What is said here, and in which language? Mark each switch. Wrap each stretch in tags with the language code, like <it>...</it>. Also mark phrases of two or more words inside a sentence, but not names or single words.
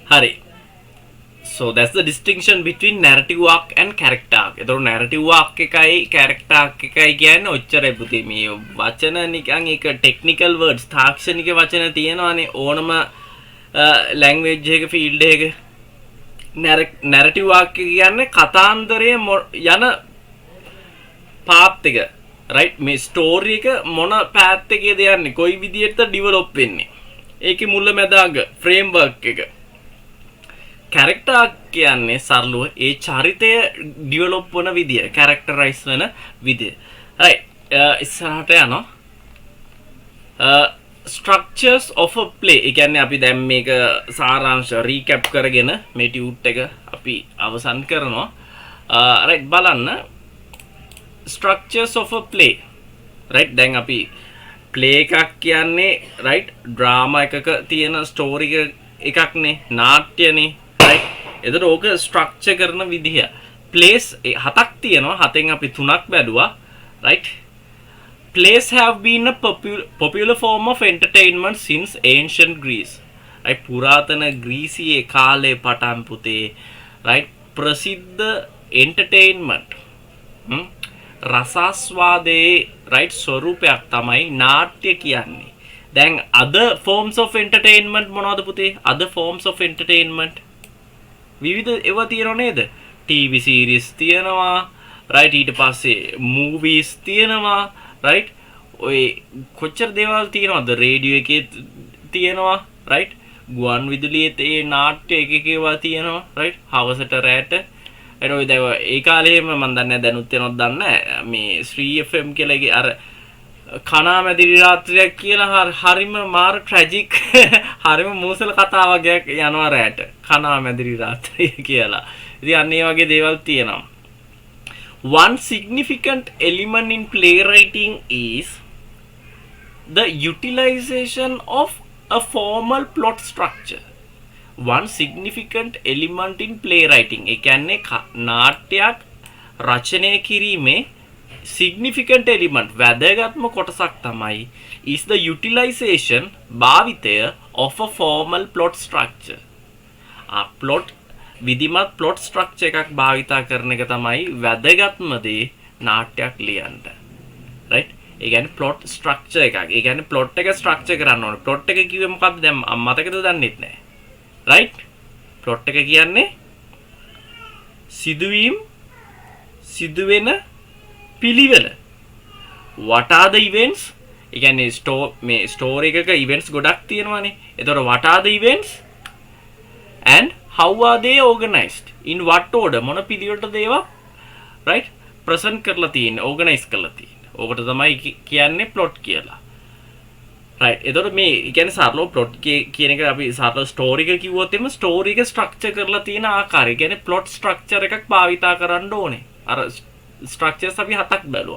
<si>හරි.</si> <en>So that's the distinction between narrative arc and character arc.</en> <si>ඒතකොට</si> <en>narrative arc</en> <si>එකයි</si> <en>character arc</en> <si>එකයි කියන්නේ ඔච්චරයි පුතේ. මේ වචන නිකන් ඒක</si> <en>technical words</en> <si>තාක්ෂණික වචන තියෙනවානේ ඕනම language එක field එක.</si> <en>narrative arc</en> <si>කියන්නේ කතාන්දරයේ යන path එක. right මේ story එක මොන path එකේද යන්නේ කොයි විදිහට develop වෙන්නේ. ඒකේ මුල මැද අග framework එක. character කියන්නේ සරලව ඒ චරිතය develop වන විදිය characterize වෙන විදිය. right ඉස්සරහට යනවා.</si> <en>structures of a play.</en> <si>ඒ කියන්නේ අපි දැන් මේක සාරාංශ recap කරගෙන මේ ටියුට් එක අපි අවසන් කරනවා.</si> <en>right බලන්න structures of a play.</en> <si>right දැන් අපි play එකක් කියන්නේ</si> <en>right drama</en> <si>එකක තියෙන story එකක්නේ නාට්‍යනේ. එතකොට ඕක ස්ට්‍රක්චර් කරන විදිහ plays හතක් තියෙනවා හතෙන් අපි තුනක් බැලුවා</si> <en>right plays have been a popular form of entertainment since ancient Greece right</en> <si>පුරාතන ග්‍රීසියේ කාලේ පටන් පුතේ right ප්‍රසිද්ධ entertainment රසාස්වාදයේ right ස්වරූපයක් තමයි නාට්‍ය කියන්නේ. දැන්</si> <en>other forms of entertainment</en> <si>මොනවද පුතේ?</si> <en>other forms of entertainment</en> <si>විවිධ ඒවා තියෙනව නේද?</si> <en>TV series</en> <si>තියෙනවා right ඊට පස්සේ movies තියෙනවා right ඔය කොච්චර දේවල් තියෙනවද? රේඩියෝ එකේ තියෙනවා right ගුවන් විදුලියේ ඒ නාට්‍ය එක ඒවා තියෙනවා right හවසට රැට එතකොට ඔය දැන් ඒ කාලේම මම දන්නේ දැනුත් වෙනවද දන්නේ නැහැ මේ ශ්‍රී FM කියලා අර කණාමැදිරි රාත්‍රියක් කියලා හරිම මාර ට්‍රැජික් හරිම මෝසල කතාවක් යනවා රැට කණාමැදිරි රාත්‍රිය කියලා. ඉතින් අන්න ඒ වගේ දේවල් තියෙනවා.</si> <en>One significant element in playwriting is the utilization of a formal plot structure. One significant element in playwriting.</en> <si>ඒ කියන්නේ නාට්‍යයක් රචනය කිරීමේ</si> <en>significant element</en> <si>වැදගත්ම කොටසක් තමයි</si> <en>is the utilization</en> <si>භාවිතය</si> <en>of a formal plot structure.</en> <si>plot විධිමත්</si> <en>plot structure</en> <si>එකක් භාවිතා කරන එක තමයි වැදගත්ම දේ නාට්‍යයක් ලියන්න. right ඒ කියන්නේ</si> <en>plot structure</en> <si>එකක්. ඒ කියන්නේ plot එක structure කරන්න ඕනේ. plot එක කිව්වේ මොකද්ද? දැන් මතකද දන්නෙත් නැහැ.</si> <en>right plot</en> <si>එක කියන්නේ සිදුවෙන පිළිවෙල.</si> <en>what are the events?</en> <si>ඒ කියන්නේ මේ story එකක events ගොඩක් තියෙනවානේ.</si> <en>ඒතකොට what are the events and how are they organized? in what order?</en> <si>මොන පිළිවෙලටද ඒවා right present කරලා තියෙන්නේ, organize කරලා තියෙන්නේ. ඕකට තමයි කියන්නේ plot කියලා. right ඒතකොට මේ කියන්නේ සරලව plot කියන එක අපි සරලව story එක කිව්වොත් එimhe story එක structure කරලා තියෙන ආකාරය. කියන්නේ</si> <en>plot structure</en> <si>එකක් භාවිතා කරන්න ඕනේ. අර structures අපි හතක් බැලුවා.</si>